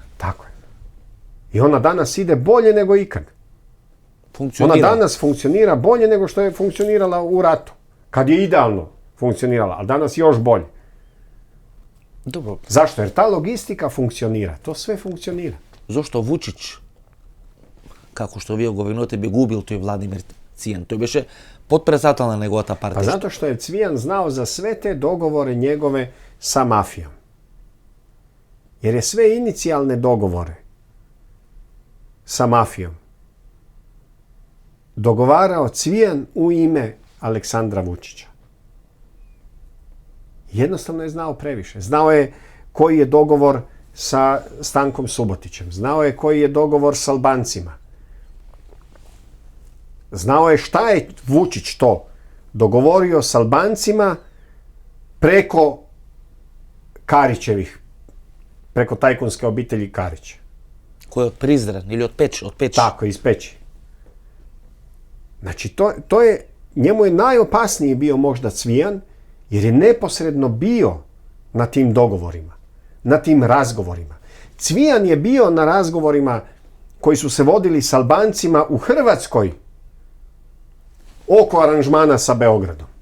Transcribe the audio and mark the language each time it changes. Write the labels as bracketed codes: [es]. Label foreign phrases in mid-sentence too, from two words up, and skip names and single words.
[hr] Tako je. I ona danas ide bolje nego ikad. Ona danas funkcionira bolje nego što je funkcionirala u ratu. Kad je idealno funkcionirala, ali danas još bolje. Dobro. Zašto? Jer ta logistika funkcionira. To sve funkcionira. [mk] Зошто Вучич, како што вие го винувате, би губил тој Владимир Цијан? Тој беше подпредседател на неговата партија. [hr] Pa zato što je Cvijan znao za sve te dogovore njegove sa mafijom. Jer je sve inicijalne dogovore sa mafijom dogovarao Cvijan u ime Aleksandra Vučića. Jednostavno je znao previše. Znao je koji je dogovor sa Stankom Subotićem. Znao je koji je dogovor s Albancima. Znao je šta je Vučić to dogovorio s Albancima preko Karićevih, preko tajkunske obitelji Karić. [mk] Кој од Призрен или од Печ? Од Печ. [hr] Tako, iz Peći. Znači, to je, njemu je najopasniji bio možda Cvijan, jer je neposredno bio na tim dogovorima, na tim razgovorima. Cvijan je bio na razgovorima koji su se vodili s Albancima u Hrvatskoj oko aranžmana sa Beogradom.